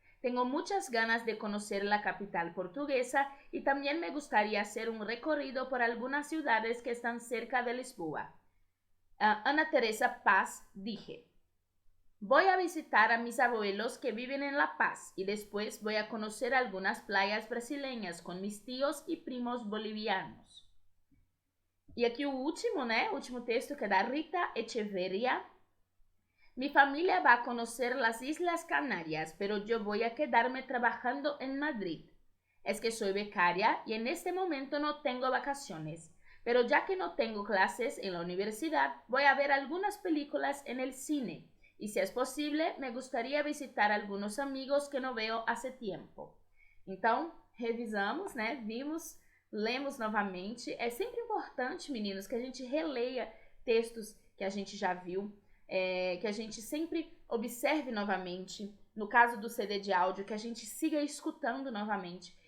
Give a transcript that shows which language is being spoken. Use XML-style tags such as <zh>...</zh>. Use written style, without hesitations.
<es>Tengo muchas ganas de conocer la capital portuguesa y también me gustaría hacer un recorrido por algunas ciudades que están cerca de Lisboa. Ana Teresa Paz dije: Voy a visitar a mis abuelos que viven en La Paz y después voy a conocer algunas playas brasileñas con mis tíos y primos bolivianos.</es> <pt>E aqui o último texto, que é da Rita Echeverria.</pt> <es>Mi familia va a conocer las Islas Canarias, pero yo voy a quedarme trabajando en Madrid. Es que soy becaria y en este momento no tengo vacaciones, pero ya que no tengo clases en la universidad, voy a ver algunas películas en el cine. Y si es posible, me gustaría visitar a algunos amigos que no veo hace tiempo.</es> <pt>Então, revisamos, vimos, lemos novamente. É sempre importante, meninos, que a gente releia textos que a gente já viu, que a gente sempre observe novamente. No caso do CD de áudio, que a gente siga escutando novamente.</pt>